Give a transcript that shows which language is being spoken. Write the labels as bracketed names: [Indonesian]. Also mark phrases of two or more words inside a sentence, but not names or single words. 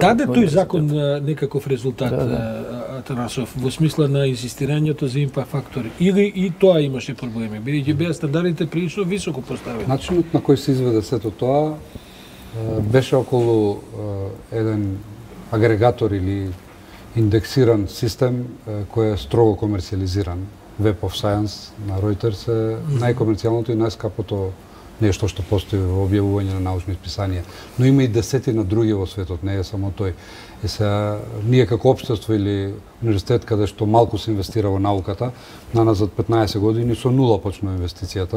[Macedonian] Даде тој закон некаков резултат, Атанасов, во смисла на инсистирањето за импакт фактори? Или и тоа имаше проблеми? Бидејќи беа стандардите прилично високо поставени. Начинот на кој се изведе сето тоа беше околу еден агрегатор или индексиран систем кој е строго комерцијализиран. Web of Science на Reuters е најкомерцијалното и најскапото нешто што постои во објавување на научни списанија. Но има и десетина други во светот, не е само тој. И сега, ние како општество или универзитет каде што малку се инвестира во науката, наназад 15 години со нула почна инвестицијата.